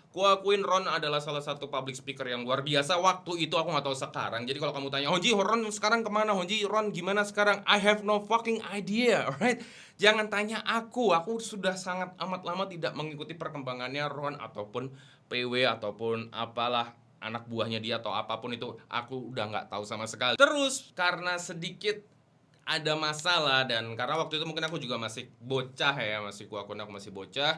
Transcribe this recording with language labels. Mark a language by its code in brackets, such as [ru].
[id] Kuakuin Ron adalah salah satu public speaker yang luar biasa waktu itu, aku nggak tahu sekarang. Jadi kalau kamu tanya, Honji, Ron sekarang kemana? Honji, Ron gimana sekarang? [en] I have no fucking idea, alright? [id] Jangan tanya aku sudah sangat amat lama tidak mengikuti perkembangannya Ron ataupun PW ataupun apalah anak buahnya dia atau apapun itu. Aku udah nggak tahu sama sekali. Terus karena sedikit ada masalah dan karena waktu itu mungkin aku juga masih bocah ya, aku masih bocah.